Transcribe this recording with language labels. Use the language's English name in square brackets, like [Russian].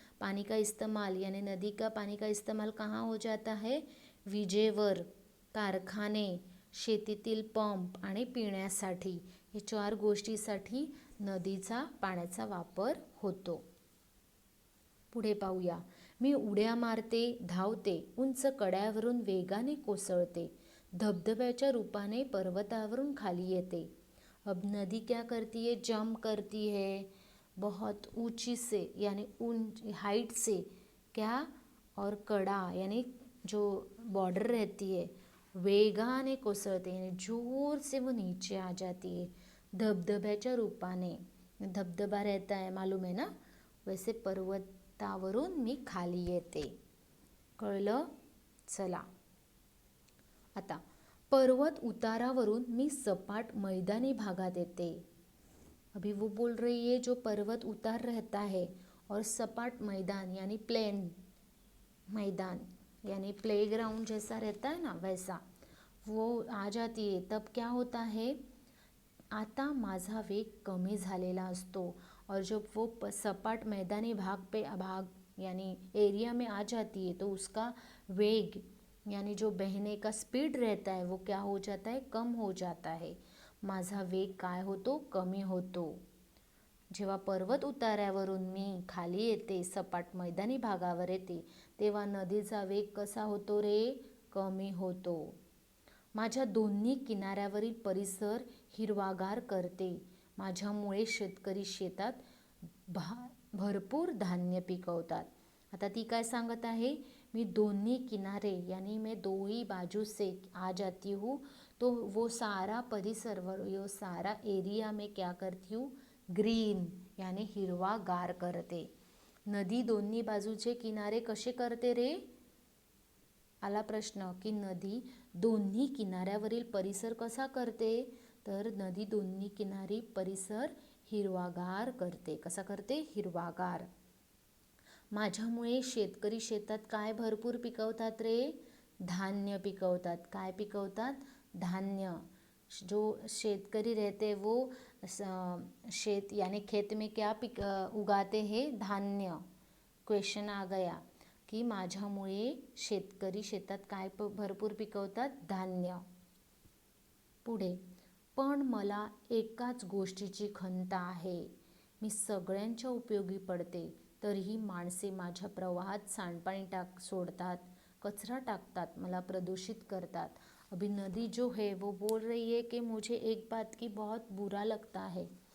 [Hindi] पानी का इस्तेमाल यानी नदी का पानी का इस्तेमाल कहाँ हो जाता है? [Marathi] विजेवर, कारखाने, शेतीतील पंप आणि पिण्यासाठी, हे 4 गोष्टीसाठी नदीचा पाण्याचा वापर होतो. पुढे पाहूया. मी उड्या मारते, धावते, उंच कड्यावरून वेगाने कोसळते, धबधब्याच्या रूपाने पर्वतावरून खाली येते. [Hindi] अब नदी क्या करती है? जंप करती है बहुत ऊंची से, यानी हाइट से, क्या, और कड़ा यानी जो बॉर्डर रहती है, [Marathi] वेगाने कोसळते [Hindi] यानी जोर से वो नीचे आ जाती है. [Marathi] धबधब्याच्या रूपाने, [Hindi] धबधबा रहता है मालूम है ना, वैसे [Marathi] पर्वतावरून मी खाली येते. कळलं? चला आता, पर्वत उतारावरून मी सपाट मैदानी भागात येते. [Hindi] अभी वो बोल रही है जो पर्वत उतार रहता है और सपाट मैदान यानी प्लेन मैदान यानी प्लेग्राउंड जैसा रहता है ना, वैसा वो आ जाती है. तब क्या होता है? [Marathi] आता माझा वेग कमी झालेला असतो. [Hindi] और जब वो सपाट मैदानी भाग यानी एरिया में आ जाती है तो उसका वेग यानी जो बहने का स्पीड रहता है वो क्या हो जाता है, कम हो जाता है. [Marathi] माझा वेग काय होतो, कमी होतो. जेव्हा पर्वत उतार्यावरून मी खाली येते, सपाट मैदानी भागावर येते, तेव्हा नदीचा वेग कसा होतो रे, कमी होतो. माझ्या दोन्ही किनाऱ्यावरील परिसर हिरवागार करते. माझ्यामुळे शेतकरी शेतात भरपूर धान्य पिकवतात. आता ती काय सांगत आहे, मी दोन्ही किनारे [Hindi] यानी मैं दो ही बाजू से आ जाती हूँ, तो वो सारा परिसर वो सारा एरिया में क्या करती हूँ, ग्रीन यानी हिरवागार करते. [Marathi] नदी दोन्ही बाजूचे किनारे कसे करते रे. आला प्रश्न की नदी दोन्ही किनाऱ्यावरील परिसर कसा करते, तर नदी दोन्ही किनारी परिसर हिरवागार करते. कसा करते, हिरवागार. माझ्यामुळे शेतकरी शेतात काय भरपूर पिकवतात रे, धान्य पिकवतात. काय पिकवतात, धान्य. [Hindi] जो शेतकरी रहते वो शेत यानी खेत में क्या उगाते हैं, धान्य. [Marathi] क्वेश्चन [Hindi] आ गया की [Marathi] माझ्यामुळे शेतकरी शेतात काय भरपूर पिकवतात, धान्य. पुढे, पण मला एकाच गोष्टीची खंत आहे. मी सगळ्यांच्या उपयोगी पडते, तरीही माणसे माझ्या प्रवाहात सांडपाणी सोडतात, कचरा टाकतात, मला प्रदूषित करतात. [Hindi] अभी नदी जो है वो बोल रही है कि मुझे एक बात की बहुत बुरा लगता है.